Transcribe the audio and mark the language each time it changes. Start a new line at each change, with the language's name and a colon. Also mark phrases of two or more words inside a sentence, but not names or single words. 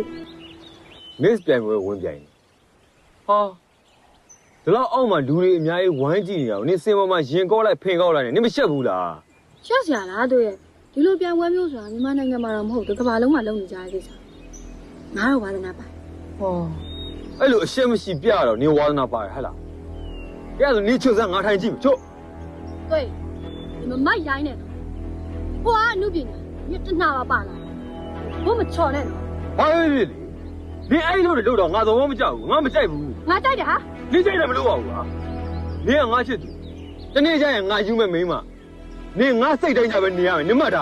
Burmese: Miss ပြန်ပဲဝင်ပြန်ဟာဒီလောက်အောက်မှာလူတွေအများကြီးဝိုင်းကြည့်နေအောင်နင်စင်ပေါ်မှာရင်ကောက်လိုက်ဖင်ကောက်လိုက်နေနင်မရှက်ဘူးလား ရှက်စရာလားတို့ရဲ့ဒီလိုပြန်ဝဲမျိုးဆိုတာမြန်မာနိုင်ငံမှာတော့မဟုတ်ဘူးကမ္ဘာလုံးမှာလုပ်နေကြတဲ့ကိစ္စငါတော့ဝါသနာပါ ဟောအဲ့လိုအရှက်မရှိပြတော့နင်ဝါသနာပါတယ်ဟဲ့လားကဲဆိုနင်ချွတ်စမ်းငါထိုင်ကြည့်မချွတ်
Chinese: 对你们卖烟呢
Burmese: ဟိုကအနုပညာညတနာပါလာဘုမချော်နဲ့နော် ဘာဖြစ်ဖြစ်လေနင်အဲ့လိုတွေလို့တော့ငါသဘောမကျဘူးငါမကြိုက်ဘူး ငါကြိုက်တယ်ဟာ နင်ကြိုက်တယ်မလို့ပါဘူးဟာနင်ကငါချစ်သူတနေ့ကျရင်ငါယူမဲ့မိန်းမနင်ငါစိတ်တိုင်းကြပဲနေရမယ်နင်မှတ်တာ